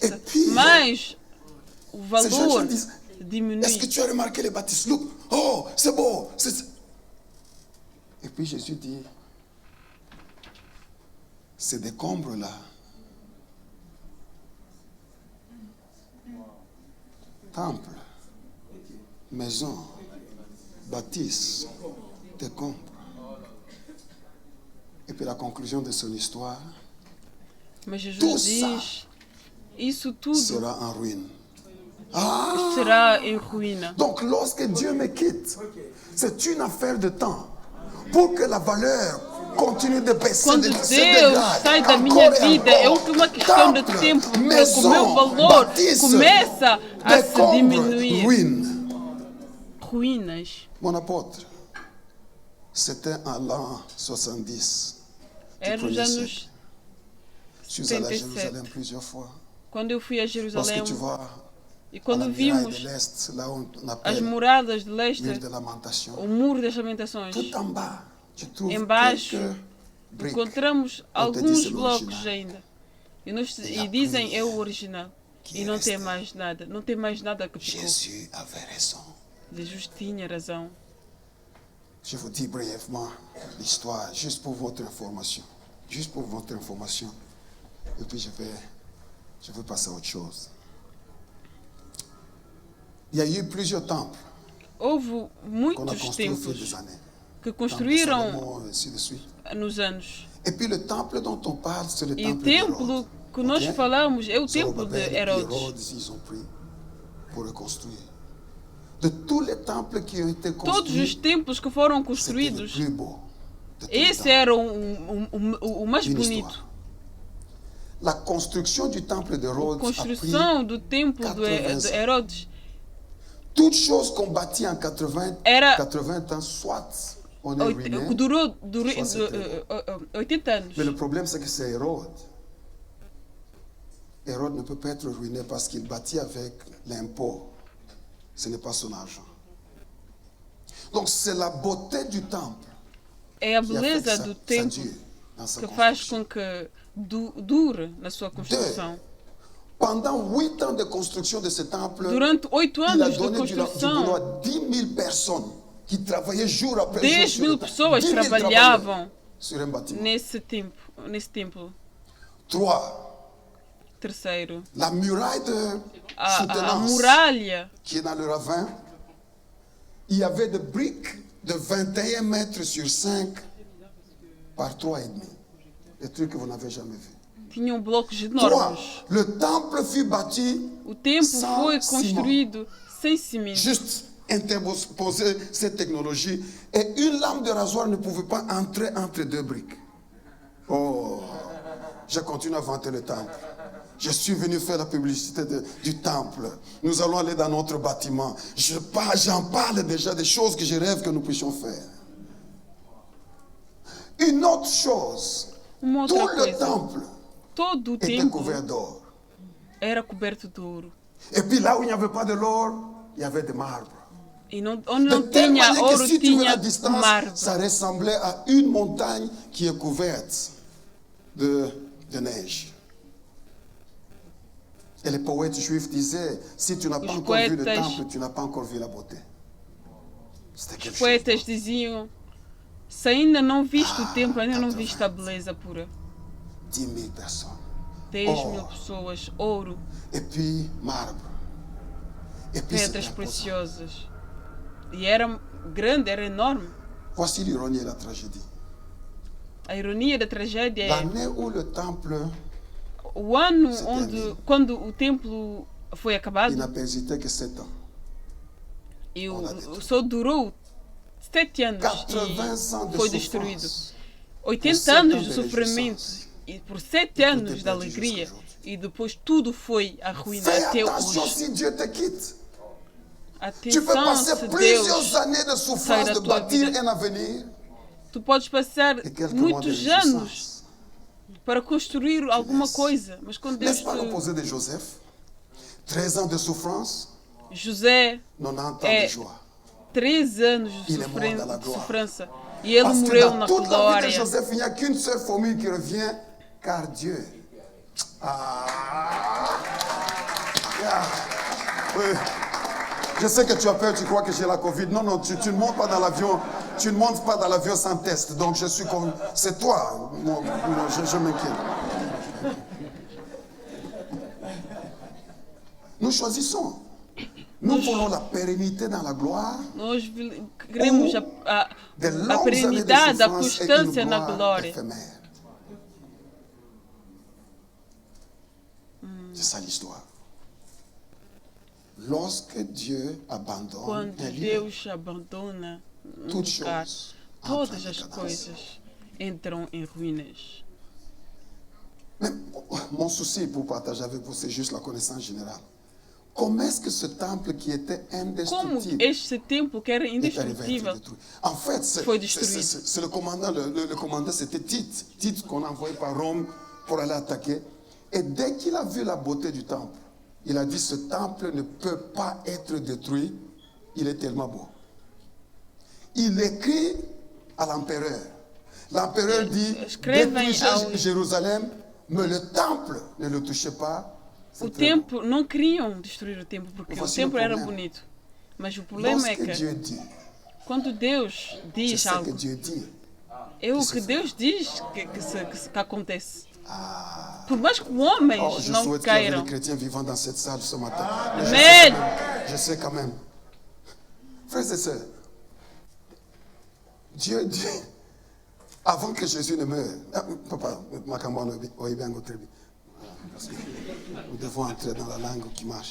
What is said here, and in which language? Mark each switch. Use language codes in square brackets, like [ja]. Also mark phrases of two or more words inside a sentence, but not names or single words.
[fr] Et puis, [pt] mais o [fr] Ces gens [pt] valor [fr] disent, [pt] diminui. [fr] est-ce que tu as remarqué les baptistes? Look, oh, c'est beau. Et puis Jésus dit, ces décombres-là, temple, maison, baptiste, décombres. Et puis la conclusion de son histoire [pt] Mas Jesus [fr] Tout [pt] diz: isso tudo [fr] sera en ruine. Ah! [pt] será em ruína. [fr] Donc lorsque Dieu me quitte, c'est une affaire de temps pour que la valeur continue de baisser, [pt] Quando de Deus [fr] se dégrade, [pt] sai da [fr] encore [pt] minha [fr] et [pt] vida, é [fr] encore. [pt] uma questão de [fr] Temple, [pt] tempo, porque o [fr] maison, [pt] meu valor [fr] bâtisse, [pt] começa a se [fr] décombres, [pt] diminuir. [fr] ruine. [pt] Ruínas. [fr] Mon apôtre, c'était en l'an 70. [pt] Era nos [fr] premier [pt] anos. [fr] siècle. Je suis allé à 77. Jérusalem plusieurs fois. [pt] Quando eu fui a Jerusalém [fr] Lorsque tu vois [pt] e [fr] à [pt] quando [fr] la muraille de [pt] vimos [fr] l'Est, là où on [pt] as [fr] appelle [pt] moradas de [fr] mur [pt] leste, [fr] de lamentation, [pt] o muro das lamentações, [fr] tout en bas, tu trouves [pt] embaixo [fr] quelques briques. [pt] encontramos Não te alguns disse no blocos original. ainda. E a E dizem cruz é o original. que E não tem resta. mais nada. Não tem mais nada que ficou. [fr] Jésus avait raison. [pt] Jesus tinha razão. [fr] Je vous dis brièvement l'histoire, juste pour votre information. Juste pour votre information. Et puis je vais passer à autre chose. Il y a eu plusieurs temples [pt] Houve [fr] qu'on a [pt] muitos [fr] construits au fil des [pt] templos [fr] années. [pt] que [fr] Temple de [pt] construíram [fr] Salomon, ainsi de suite. [pt] nos anos. [fr] Et puis le temple dont on parle, c'est le [pt] E o [fr] temple [pt] templo [fr] d'Hérode. [pt] que nós Ok? falamos é o templo de [fr] Zorobabel et [pt] Herodes. [fr] Hérode, ils ont pris pour reconstruire. De tous les temples qui ont été [pt] Todos os [fr] construits, [pt] templos que foram [fr] c'était le [pt] construídos, [fr] plus beau de tous les [pt] esse [fr] temps. [pt] era o mais [fr] Une [pt] bonito. [fr] histoire. La construction du temple [pt] A [fr] d'Hérode a pris [pt] construção do templo 80 de Herodes [fr] toutes choses qu'on bâtit en 80, [pt] Era [fr] 80 ans, soit on est ruiné, [pt] que durou Só 80 anos. [fr] mais le problème c'est que c'est Hérode. Hérode ne peut pas être ruiné parce qu'il bâtit avec l'impôt. Ce n'est pas son argent. Donc c'est la beauté du temple [pt] É a [fr] qui a fait que [pt] beleza [fr] ça, [pt] do [fr] ça [pt] templo [fr] dure dans sa [pt] que faz [fr] construction. [pt] com que dure na sua construção. [fr] Pendant 8 ans de construction de ce temple, [pt] Durante 8 [fr] il a [pt] anos de [fr] donné du boulot [pt] construção, [fr] à 10 000 personnes qui travaillaient jour après jour [pt] 10 [fr] sur 000 le temple. [pt] pessoas 10 000 trabalhavam [fr] sur un bâtiment. [pt] nesse templo. 3. Terceiro, [fr] La muraille de [pt] a [fr] soutenance [pt] muralha [fr] qui est dans le ravin, il y avait des briques de 21 mètres sur 5 par 3,5. Des trucs que vous n'avez jamais vus. [pt] tinham blocos 3. enormes. [fr] Le temple fut bâti [pt] O templo [fr] sans [pt] foi [fr] ciment. [pt] construído sem cimento. [fr] Juste interposer cette technologie et une lame de rasoir ne pouvait pas entrer entre deux briques. Oh, je continue à vanter le temple. Je suis venu faire la publicité du temple. Nous allons aller dans notre bâtiment. J'en parle déjà des choses que je rêve que nous puissions faire. Une autre chose, [pt] Uma [fr] tout [pt] outra [fr] le [pt] coisa, [fr] temple [pt] todo o [fr] était [pt] templo [fr] couvert d'or. [pt] era coberto de ouro. [fr] Et puis là où il n'y avait pas de l'or, il y avait des marbres. [pt] E onde [fr] De [pt] não [fr] telle [pt] tinha [fr] manière que [pt] ouro, [fr] si tu veux la [pt] tinha [fr] distance, [pt] marbre. [fr] ça ressemblait à une montagne qui est couverte de neige. Et les poètes juifs disaient, si tu n'as pas [pt] Os [fr] encore vu le [pt] poetas- [fr] temple, tu n'as pas encore vu la beauté. C'était quelque [pt] Os [fr] chose. [pt] poetas diziam: se ainda não viste o templo, ainda não viste a beleza pura. [fr] 10 000 personnes. [pt] 10 Oh. 000 pessoas, ouro, [fr] Et puis marbre. Et puis c'était [pt] pedras [fr] imposant. [pt] preciosas. E era grande, era enorme. [fr] Voici l'ironie et la tragédie. [pt] A ironia da tragédia é [fr] L'année où le temple [pt] o ano [fr] Se [pt] onde, termina. quando o templo foi acabado, [fr] il n'a hésité que 7 ans. [pt] e [fr] On a détruit. [pt] só durou 7 anos [fr] 80 ans [pt] e de foi destruído. [fr] souffrance. [pt] 80 [fr] 7 [pt] anos [fr] ans [pt] de [fr] de [pt] sofrimento [fr] réjouissance. [pt] e por 7 tudo anos é de [fr] perdu [pt] alegria [fr] jusqu'à aujourd'hui. [pt] e depois tudo foi à ruína [fr] Fais [pt] até [fr] attention [pt] hoje. [fr] si Dieu te quitte. Tu peux [pt] Atenção, [fr] passer [pt] se [fr] plusieurs [pt] Deus, [fr] années de souffrance [pt] sai da [fr] de [pt] tua [fr] bâtir [pt] vida. [fr] un avenir [pt] tu podes passar [fr] et quelques mois de [pt] muitos anos [fr] réjouissance. [pt] para construir alguma coisa, mas quando Deus [fr] N'est-ce pas l'opposé de Joseph? 13 ans de souffrance, [pt] José [fr] 90 ans [pt] É. [fr] de joie. [pt] 13 anos de [fr] Il est mort dans la gloire. [pt] sofrência e ele [fr] Parce que [pt] morreu [fr] dans [pt] na [fr] toute la vie de [pt] glória. [fr] Joseph, il n'y a qu'une seule formule qui revient, car Dieu. Ah. Oui. Je sais que tu as peur, tu crois que j'ai la Covid. Non, non, tu ne montes pas dans l'avion. Tu ne montes pas dans l'avion sans test. Donc je suis comme. C'est toi. Moi, je m'inquiète. Nous choisissons. Nous voulons la pérennité dans la gloire. [pt] Nós queremos [fr] De [pt] a [fr] longues années de [pt] perenidade, a [fr] souffrance et une [pt] constância na [fr] gloire [pt] glória. [fr] éphémère. C'est ça l'histoire. Lorsque Dieu abandonne [pt] Quando [fr] un lieu, [pt] Deus abandona um [fr] toutes [pt] lugar, [fr] choses [pt] todas [fr] entrent en [pt] as [fr] décadence. [pt] coisas entram em ruínas. [fr] Mais mon souci pour partager avec vous, c'est juste la connaissance générale. Comment est-ce que ce temple qui était [pt] Como [fr] indestructible [pt] este templo que era [fr] est arrivé à être [pt] indestrutível [fr] détruit? En fait, [pt] foi destruído. [fr] c'est le commandant, le commandant c'était Tite. Tite qu'on a envoyé par Rome pour aller attaquer. Et dès qu'il a vu la beauté du temple, il a dit, ce temple ne peut pas être détruit, il est tellement beau. Il écrit à l'empereur. L'empereur dit, [pt] Escrevem [fr] détruisez [pt] ao- [fr] Jérusalem, mais le temple ne le touchez pas. [pt] O [fr] C'est très beau. [pt] templo, não queriam destruir o templo porque o [fr] Voici le [pt] templo era [fr] problème. [pt] bonito. Mas o problema é [fr] Lorsque [pt] que [fr] Dieu dit, [pt] quando Deus [fr] c'est [pt] diz [fr] ce que [pt] algo, [fr] Dieu dit. [pt] é o que Deus diz que acontece. Por mais que homens [fr] Oh, je [pt] não [fr] souhaite qu'il y ait [pt] queiram. [fr] des chrétiens vivant dans cette salle ce matin. Mais Amen. je sais quand même. Frères et sœurs, Dieu dit, avant que Jésus ne meure, papa, parce que nous devons entrer dans la langue qui marche.